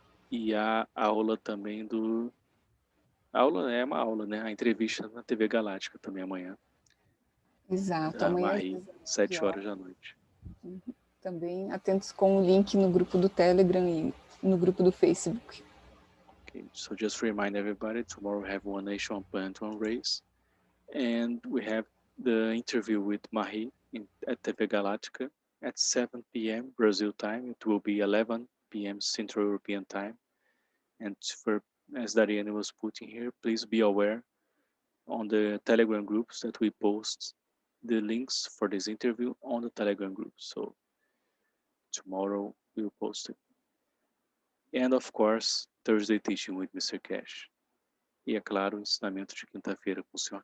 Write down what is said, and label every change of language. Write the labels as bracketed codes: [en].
[pt] E a aula também A aula é uma aula, né? A entrevista na TV Galáctica também amanhã. Exato, amanhã às 7 horas da noite. Também atentos com o link no grupo do Telegram e no grupo do Facebook. [en] Okay, so just remind everybody, tomorrow we have One Nation, One Planet, One Race. And we have the interview with Mahi at TV Galáctica at 7 p.m. Brazil time. It will be 11 p.m. Central European time. And as Dariane was putting here, please be aware on the Telegram groups that we post the links for this interview on the Telegram group. So tomorrow we'll post it. And of course, Thursday teaching with Mr. Keshe. [pt] E é claro, o ensinamento de quinta-feira com o Sr.